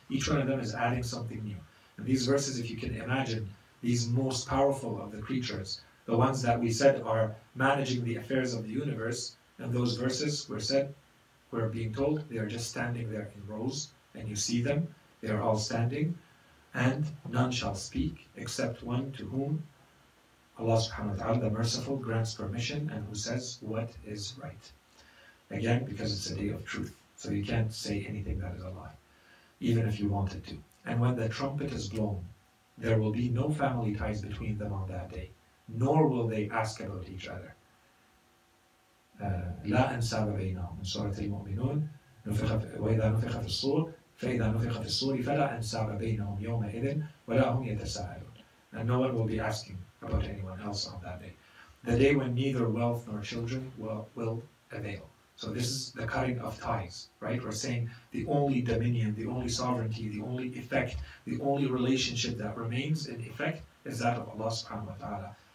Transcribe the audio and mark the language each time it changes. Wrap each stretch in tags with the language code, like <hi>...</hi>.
<en>Each one of them is adding something new. And these verses, if you can imagine, these most powerful of the creatures, the ones that we said are managing the affairs of the universe, and those verses we're being told, they are just standing there in rows, and you see them, they are all standing, and none shall speak except one to whom Allah subhanahu wa ta'ala, the Merciful, grants permission and who says what is right. Again, because it's a day of truth, so you can't say anything that is a lie, even if you wanted to. And when the trumpet is blown, there will be no family ties between them on that day, nor will they ask about each other.</en> <ar>لا أنساب بينهم. من سورة المؤمنون وإذا نفخ في الصور فإذا نفخ في الصور فلا أنساب بينهم يومئذ ولا هم يتساءلون.</ar> <en>And no one will be asking about anyone else on that day. The day when neither wealth nor children will avail. So this is the cutting of ties, right? We're saying the only dominion, the only sovereignty, the only effect, the only relationship that remains in effect is that of Allah subhanahu wa ta'ala.</en>